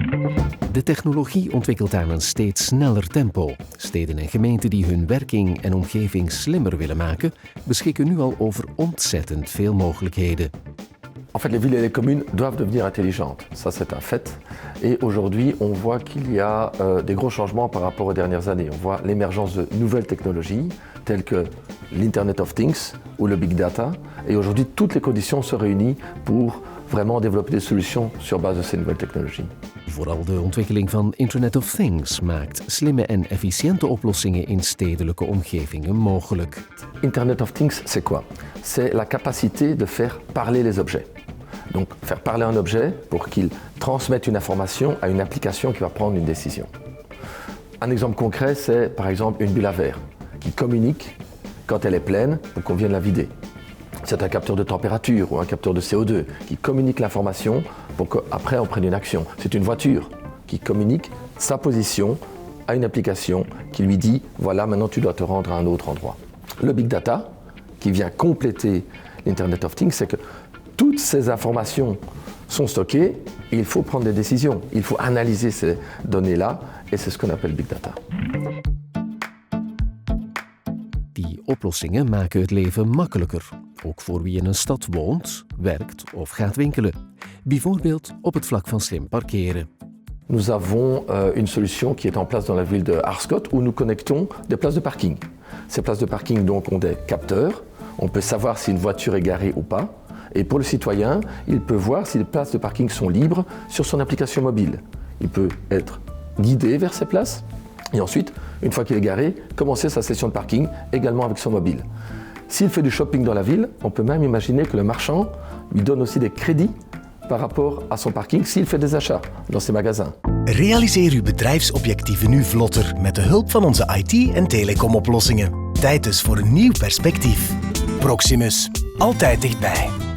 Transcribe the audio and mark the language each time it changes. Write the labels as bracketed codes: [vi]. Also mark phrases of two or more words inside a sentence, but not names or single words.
[nl] De technologie ontwikkelt aan een steeds sneller tempo. Steden en gemeenten die hun werking en omgeving slimmer willen maken, beschikken nu al over ontzettend veel mogelijkheden. [fr] En fait, les villes et les communes doivent devenir intelligentes, ça c'est un fait. Et aujourd'hui, on voit qu'il y a des gros changements par rapport aux dernières années. On voit l'émergence de nouvelles technologies, telles que l' [en] Internet of Things [fr] ou le [en] Big Data. [fr] Et aujourd'hui, toutes les conditions se réunissent pour vraiment développer des solutions sur base de ces nouvelles technologies. [nl] Vooral de ontwikkeling van [en] Internet of Things [nl] maakt slimme en efficiënte oplossingen in stedelijke omgevingen mogelijk. [en] Internet of Things, [fr] c'est quoi? C'est la capacité de faire parler les objets. Donc faire parler un objet pour qu'il transmette une information à une application qui va prendre une décision. Un exemple concret, c'est par exemple une bulle à verre qui communique quand elle est pleine pour qu'on vienne la vider. C'est un capteur de température ou un capteur de CO2 qui communique l'information pour qu'après on prenne une action. C'est une voiture qui communique sa position à une application qui lui dit « voilà, maintenant tu dois te rendre à un autre endroit ». Le [en] Big Data, [fr] qui vient compléter l' [en] Internet of Things, [fr] c'est que toutes ces informations sont stockées et il faut prendre des décisions. Il faut analyser ces données-là et c'est ce qu'on appelle [en] Big Data. [nl] Die oplossingen maken het leven makkelijker, ook voor wie in een stad woont, werkt of gaat winkelen. Bijvoorbeeld op het vlak van slim parkeren. [fr] Nous avons une solution qui est en place dans la ville de Arscott où nous connectons des places de parking. Ces places de parking donc ont des capteurs, on peut savoir si une voiture est garée ou pas. Et pour le citoyen, il peut voir si les places de parking sont libres sur son application mobile. Il peut être guidé vers ces places et ensuite, une fois qu'il est garé, commencer sa session de parking également avec son mobile. S'il fait du shopping dans la ville, on peut même imaginer que le marchand lui donne aussi des crédits par rapport à son parking s'il fait des achats dans ses magasins. [nl] Realiseer uw bedrijfsobjectieven nu vlotter met de hulp van onze IT- en telecomoplossingen. Tijd dus voor een nieuw perspectief. Proximus, altijd dichtbij.